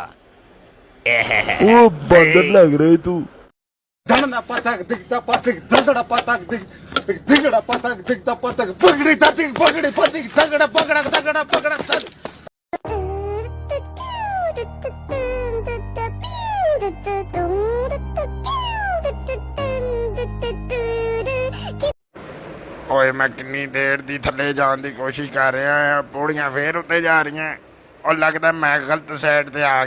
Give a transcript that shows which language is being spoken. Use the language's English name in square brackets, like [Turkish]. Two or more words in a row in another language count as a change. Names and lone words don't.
[Punjabi] ਉਹ ਬਾਂਦਰ ਲੱਗ ਰਿਹਾ ਤੂੰ Dana patak digda patik dagda patak digda patak digda patak bagdi tatik bagdi patik dagda bagda dagda bagda ਓਏ ਮੈਂ ਕਿੰਨੀ ਦੇਰ ਦੀ ਥੱਲੇ ਜਾਣ ਦੀ ਕੋਸ਼ਿਸ਼ ਕਰ ਰਿਹਾ ਆ ਪੌੜੀਆਂ ਫੇਰ ਉੱਤੇ ਜਾ ਰਹੀਆਂ ਉਹ ਲੱਗਦਾ ਮੈਂ ਗਲਤ ਸਾਈਡ ਤੇ ਆ ਗਿਆ